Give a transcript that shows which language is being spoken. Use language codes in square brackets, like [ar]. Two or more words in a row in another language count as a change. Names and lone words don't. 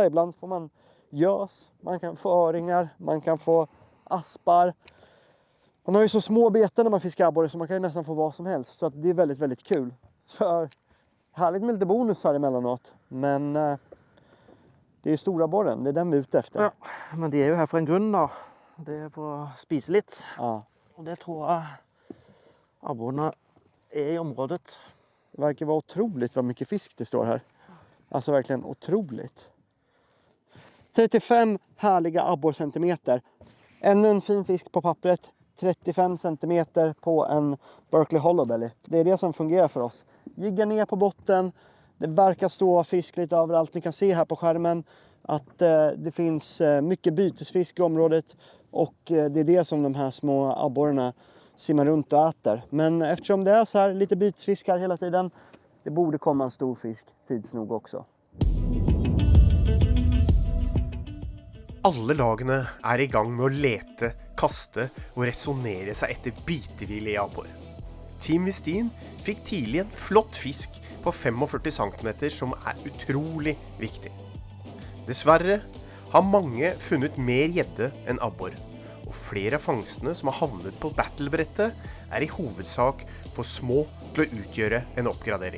[sv] Ibland får man gös. Man kan få öringar. Man kan få aspar. Man har ju så små beten när man fiskar abborre så man kan ju nästan få vad som helst. Så att det är väldigt kul. Så härligt med lite bonusar emellanåt. Men det är stora borren. Det är den vi är ute efter. [no] Ja, men de er jo her for en grunn da. Det er for å spise litt. Ja. Og det tror jeg abborrene er i området. [sv] Det verkar vara otroligt vad mycket fisk det står här. Alltså verkligen otroligt. 35 härliga abborrcentimeter. Ännu en fin fisk på pappret. 35 centimeter på en Berkeley Hollowbelly. Det är det som fungerar för oss. Jigga ner på botten. Det verkar stå fisk lite överallt. Ni kan se här på skärmen att det finns mycket bytesfisk i området. Och det är det som de här små abborrarna simmar runt och äter. Men eftersom det är så här lite bytesfiskar hela tiden. Det borde komma en stor fisk tids nog också. [no] Alle lagene er i gang med å lete, kaste og resonere seg etter bitevillig abbor. Team Westin fikk tidlig en flott fisk på 45 cm som er utrolig viktig. Dessverre har mange funnet mer gjedde enn abbor, og flere av fangstene som har havnet på battlebrettet er i hovedsak for små til å utgjøre en oppgradering.